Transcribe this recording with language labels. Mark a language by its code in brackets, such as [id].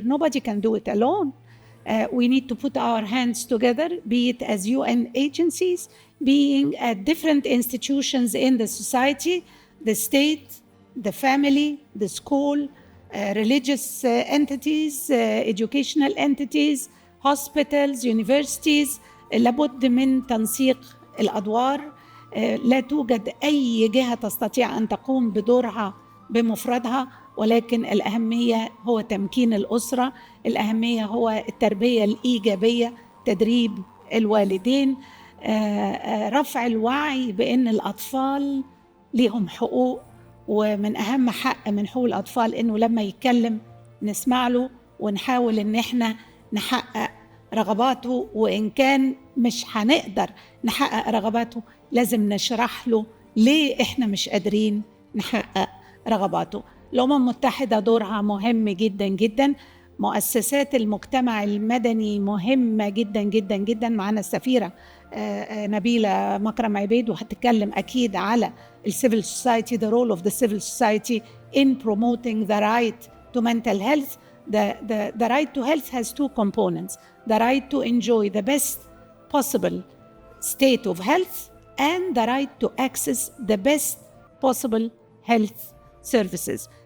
[en] Nobody can do it alone. We need to put our hands together, be it as UN agencies, being at different institutions in the society, the state, the family, the school, religious entities, educational entities, hospitals, universities. [ar] لابد من تنسيق الأدوار. لا توجد أي جهة تستطيع أن تقوم بدورها بمفردها، ولكن الأهمية هو تمكين الأسرة، الأهمية هو التربية الإيجابية، تدريب الوالدين، رفع الوعي بأن الأطفال لهم حقوق، ومن أهم حق من حقوق الأطفال إنه لما يتكلم نسمع له ونحاول إن إحنا نحقق رغباته، وإن كان مش هنقدر نحقق رغباته لازم نشرح له ليه إحنا مش قادرين نحقق رغباته. الأمم المتحدة دورها مهم جدا جدا، مؤسسات المجتمع المدني مهمة جدا جدا جدا. معنا السفيرة نبيلة مكرم عبيد وهتتكلم أكيد على [en] الcivil society, the role of the civil society in promoting the right to mental health. The right to health has two components: the right to enjoy the best possible state of health and the right to access the best possible health services.